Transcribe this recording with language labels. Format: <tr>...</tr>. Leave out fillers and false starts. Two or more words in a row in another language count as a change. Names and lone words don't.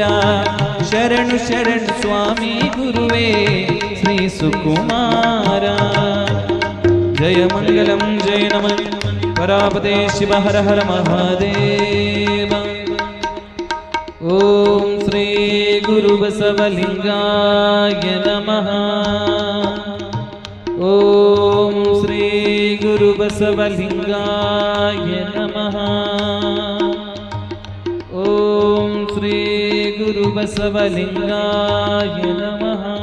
<kn>ಶರಣು ಶರಣು ಸ್ವಾಮಿ ಗುರುವೇ ಶ್ರೀ ಸುಕುಮಾರ.</kn> <sa>ಜಯ ಮಂಗಲಂ ಜಯ ನಮಃ ಪರಾಪತೆ ಶಿವ ಹರ ಹರ ಮಹಾದೇವ. ಓಂ ಶ್ರೀ ಗುರು ಬಸವಲಿಂಗಾಯ ನಮಃ. ಓಂ ಶ್ರೀ ಗುರು ಬಸವಲಿಂಗಾಯ ನಮಃ. ಓಂ ಶ್ರೀ ಗುರು ಬಸವಲಿಂಗಾಯ ನಮಃ.</sa>